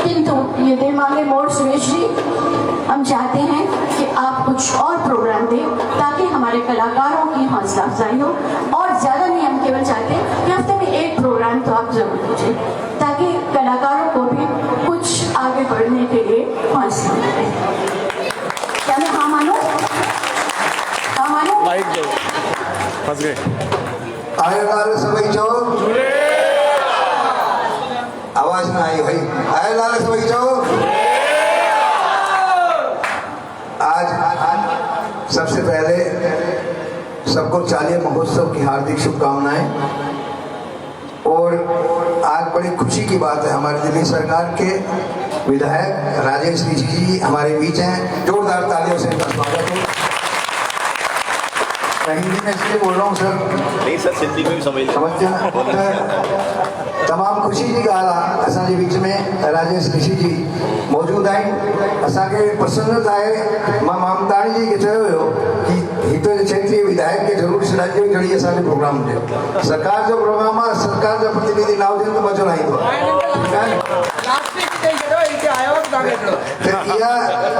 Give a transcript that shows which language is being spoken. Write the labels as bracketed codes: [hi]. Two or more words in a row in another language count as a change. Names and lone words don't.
[hi] किंतु ये दिल मांगे मोड़ सुरेश जी, हम चाहते हैं कि आप कुछ और प्रोग्राम दें ताकि हमारे कलाकारों की हौसला अफजाई हो, और ज़्यादा नहीं, हम केवल चाहते हैं कि हफ्ते में एक प्रोग्राम तो आप जरूर दीजिए ताकि कलाकारों को भी कुछ आगे बढ़ने के लिए हौसला मिले। क्या मैं हाँ मानो? हाँ मानो? फंस गए। [sd] आयल सभई चो [hi] आवाज ना आई भाई [sd] आयल सभई चो [hi] आज सबसे पहले सबको चालीय महोत्सव की हार्दिक शुभकामनाएं। और आज बड़ी खुशी की बात है, हमारी दिल्ली सरकार के विधायक राजेश ऋषि जी हमारे बीच हैं। जोरदार तालियों से इनका स्वागत है। हिंदी में इसलिए बोल रहा हूँ सर, नहीं सर, सिंधी में भी समझते हैं। [sd] तमाम खुशी जी ॻाल्हि आहे, असांजे विच में राजेश ऋषि जी मौजूद आहिनि। असांखे पसंदि आहे, मां मामताणी जी खे चयो हुयो कि हिते क्षेत्रीय विधायक खे ज़रूरु सॾाइजो जहिड़ी असांजे प्रोग्राम हुजे। सरकार जो प्रोग्राम आहे, सरकार जा प्रतिनिधि न हुजनि त मज़ो न ईंदो आहे।